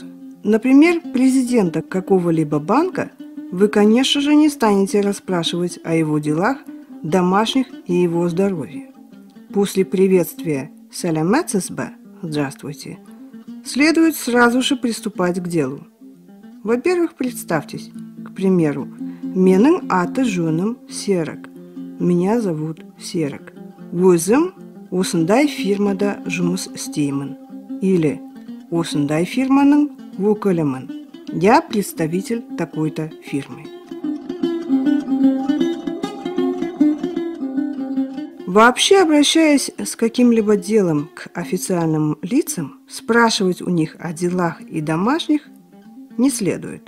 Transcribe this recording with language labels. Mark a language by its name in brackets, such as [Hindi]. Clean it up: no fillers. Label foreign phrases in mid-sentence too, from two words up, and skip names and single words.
[Russian] Например, президента какого-либо банка вы, конечно же, не станете расспрашивать о его делах, домашних и его здоровье. После приветствия «Саламатсызба» – «Здравствуйте» следует сразу же приступать к делу. Во-первых, представьтесь, к примеру, [Kazakh] «Менің аты жөнім Серік». [Russian] Меня зовут Серік. [Kazakh] Өзім осындай фирмада жұмыс істеймін. Или осындай фирманың өкілімін. [Russian] Я представитель такой-то фирмы. Вообще, обращаясь с каким-либо делом к официальным лицам, спрашивать у них о делах и домашних не следует.